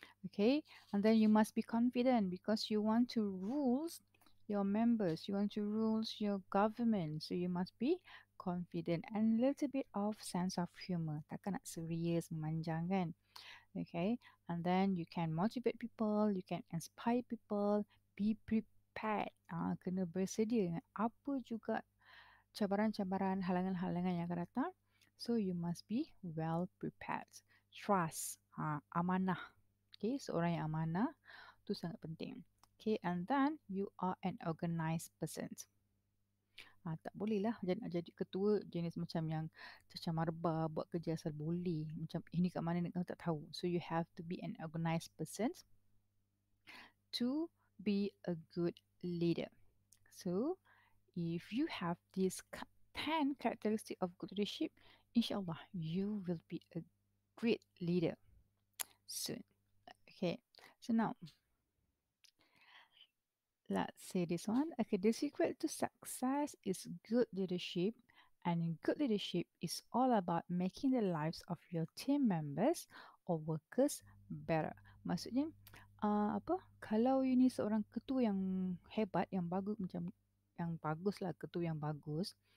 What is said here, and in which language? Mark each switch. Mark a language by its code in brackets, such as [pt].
[en] Okay, and then you must be confident because you want to rule your members, you want to rule your government, so you must be confident and a little bit of sense of humor. [ms] Takkan nak serius memanjang kan. [en] Okay, and then you can motivate people, you can inspire people, be prepared. [ms] Kena bersedia dengan apa juga cabaran-cabaran, halangan-halangan yang akan datang. [en] So you must be well prepared. Trust, amanah. [ms] Okay, seorang yang amanah tu sangat penting. [en] Okay, and then you are an organized person. [ms] Tak boleh lah nak jadi ketua jenis macam yang cacah marba buat kerja asal boleh. Macam ini kat mana kau tak tahu. [en] So you have to be an organized person to be a good leader. So, if you have these 10 characteristics of good leadership, inshallah, you will be a great leader soon. Okay, so now let's say this one. Okay, the secret to success is good leadership, and good leadership is all about making the lives of your team members or workers better. [ms] Maksudnya, apa? Kalau you ni seorang ketua yang hebat, yang bagus macam yang bagus lah, ketua yang bagus.